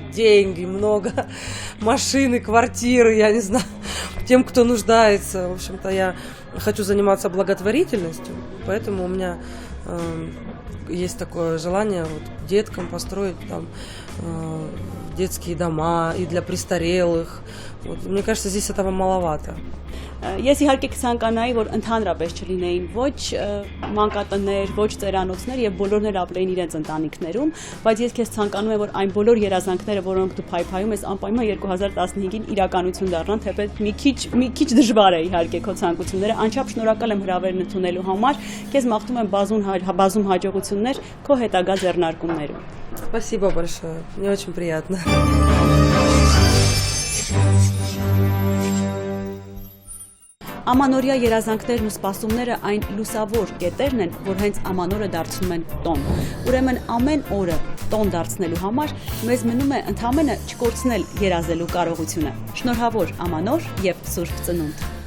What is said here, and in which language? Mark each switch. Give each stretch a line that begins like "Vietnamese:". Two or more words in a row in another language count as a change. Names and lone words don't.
Russian: Деньги, много, машины, квартиры, я не знаю, тем, кто нуждается. В общем-то, я хочу заниматься благотворительностью, поэтому у меня есть такое желание вот, деткам построить там детские дома и для престарелых. Вот. Мне кажется, здесь этого маловато.
Armenian: Ես իհարկե կցանկանայի, որ ընդհանրապես չլինեին ոչ մանկատներ, ոչ ծերանոցներ եւ բոլորն էլ ապրեին իրենց ընտանիքներում, բայց ես քեզ ցանկանում եմ, որ այն բոլոր երազանքները, որոնք դու փայփայում ես, անպայման 2015-ին իրականություն դառնան, թեպետ մի քիչ դժվար է իհարկե քո ցանկությունները, անչափ շնորհակալ եմ հրավերն ընդունելու համար, քեզ մաղթում եմ բազում հաջողություններ քո հետագա ձեռնարկումներում։
Russian: Спасибо большое, мне очень приятно.
Armenian: Ամանորյա երազանքներն ու սպասումները այն լուսավոր կետերն են, որ հենց ամանորը դարձնում են տոն։ Ուրեմն ամեն օրը տոն դարձնելու համար մեզ մնում է ընդամենը չկորցնել երազելու կարողությունը։ Շնորհավոր ամանոր եւ սուրբ ծնունդ։